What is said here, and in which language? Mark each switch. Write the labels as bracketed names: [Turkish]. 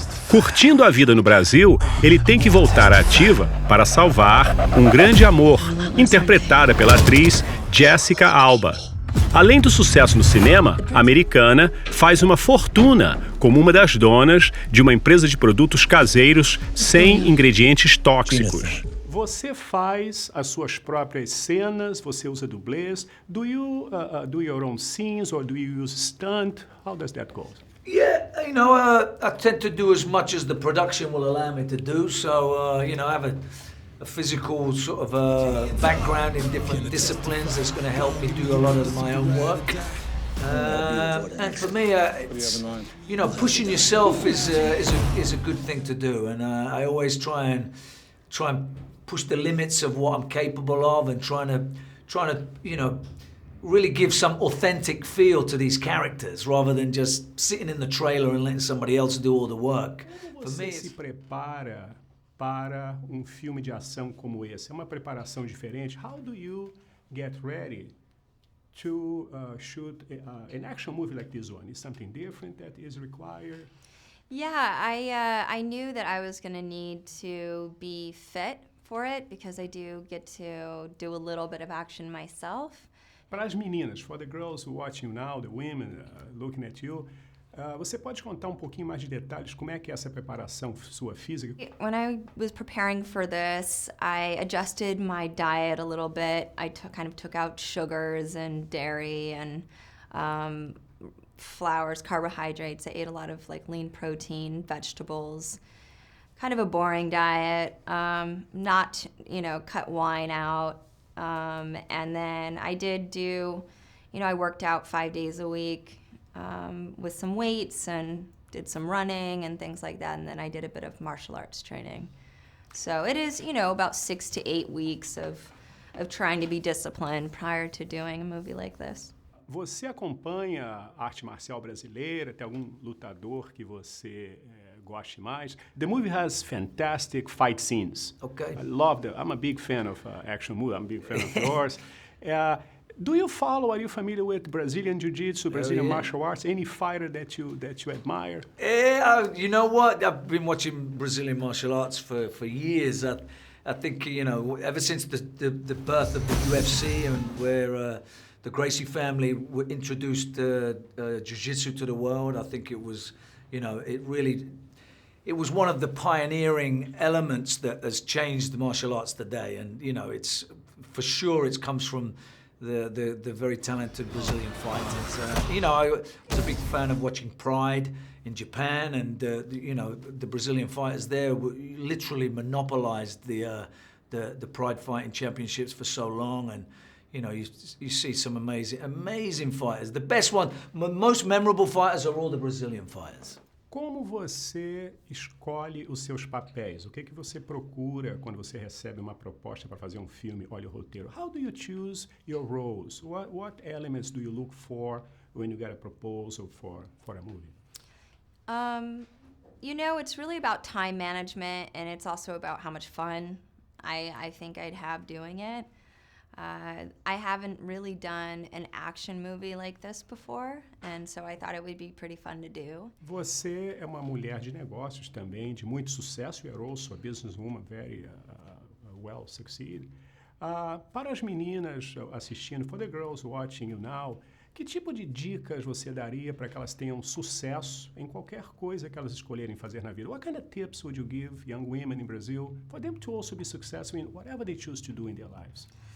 [Portuguese] Curtindo a vida no Brasil, ele tem que voltar à ativa para salvar um grande amor, interpretada pela atriz Jessica Alba. Além do sucesso no cinema, a americana faz uma fortuna como uma das donas de uma empresa de produtos caseiros sem ingredientes tóxicos. Você faz as suas próprias cenas, você usa dublês. [English] Do you do your own scenes or do you use stunt? How does that go? Yeah, I tend to do as much as the production will allow me to do. So, I have a physical sort of background in different disciplines that's going to help me do a lot of my own work. And for me, it's, pushing yourself is a good thing to do. And I always try and push the limits of what I'm capable of, and trying to really give some authentic feel to these characters, rather than just sitting in the trailer and letting somebody else do all the work. [Portuguese] Como você se prepara para filme de ação como esse? É uma preparação diferente? [English] How do you get ready to shoot an action movie like this one? Is something different that is required? Yeah, I knew that I was going to need to be fit for it, because I do get to do a little bit of action myself. [Portuguese] Para as meninas, [English] for the girls watching you now, the women looking at you, [Portuguese] você pode contar pouquinho mais de detalhes como é que é essa preparação sua física? [English] When I was preparing for this, I adjusted my diet a little bit. I took out sugars and dairy and flours, carbohydrates. I ate a lot of lean protein, vegetables. Kind of a boring diet. Not cut wine out. And then I did do, I worked out 5 days a week. With some weights and did some running and things like that, and then I did a bit of martial arts training. So it is, about 6 to 8 weeks of trying to be disciplined prior to doing a movie like this. [Portuguese] Você acompanha a arte marcial brasileira? Tem algum lutador que você goste mais? [English] The movie has fantastic fight scenes. Okay. I'm a big fan of action movies. I'm a big fan of yours. Are you familiar with Brazilian Jiu-Jitsu, Brazilian martial arts? Any fighter that you admire? You know what? I've been watching Brazilian martial arts for years. I think, ever since the birth of the UFC, and where the Gracie family introduced Jiu-Jitsu to the world, I think it was, it was one of the pioneering elements that has changed the martial arts today. And, it's for sure it comes from the very talented Brazilian fighters. I was a big fan of watching Pride in Japan, and the Brazilian fighters there literally monopolized the Pride fighting championships for so long. And you see some amazing fighters. The best one, most memorable fighters are all the Brazilian fighters. [Portuguese] Como você escolhe os seus papéis? O que você procura quando você recebe uma proposta para fazer filme? Olha o roteiro. [English] How do you choose your roles? What elements do you look for when you get a proposal for a movie? It's really about time management, and it's also about how much fun I think I'd have doing it. I haven't really done an action movie like this before, and so I thought it would be pretty fun to do. [Portuguese] Você é uma mulher de negócios também, de muito sucesso. [English] You're also a businesswoman, very well succeeded. [Portuguese] Para as meninas assistindo, [English] for the girls watching you now, [Portuguese] que tipo de dicas você daria para que elas tenham sucesso em qualquer coisa que elas escolherem fazer na vida? [English] What kind of tips would you give young women in Brazil for them to also be successful in whatever they choose to do in their lives?